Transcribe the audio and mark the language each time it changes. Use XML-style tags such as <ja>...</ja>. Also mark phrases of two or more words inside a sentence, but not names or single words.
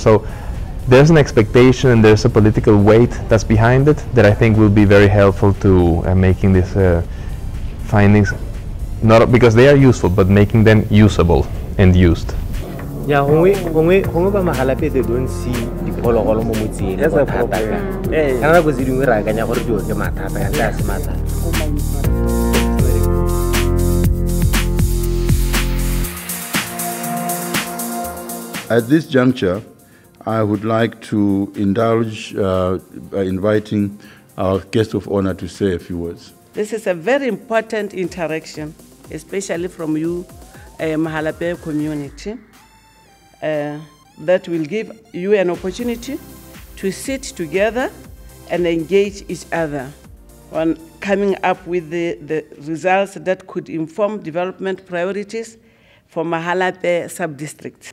<en>So there's an expectation and there's a political weight that's behind it that I think will be very helpful to making these findings, not because they are useful, but making them usable and used. Yeah, when ba Mahalape, they don't see the</en> <tn>diphologolo mo motseng.</tn> <en>That's a problem.</en> <tn>Kana go dingwe ra kanya gore di o ke mathata ya tla se mathata.</tn> <en>At this juncture, I would like to indulge by inviting our guest of honor to say a few words. This is a very important interaction, especially from you, Mahalape community, that will give you an opportunity to sit together and engage each other on coming up with the results that could inform development priorities for Mahalape sub-district.</en>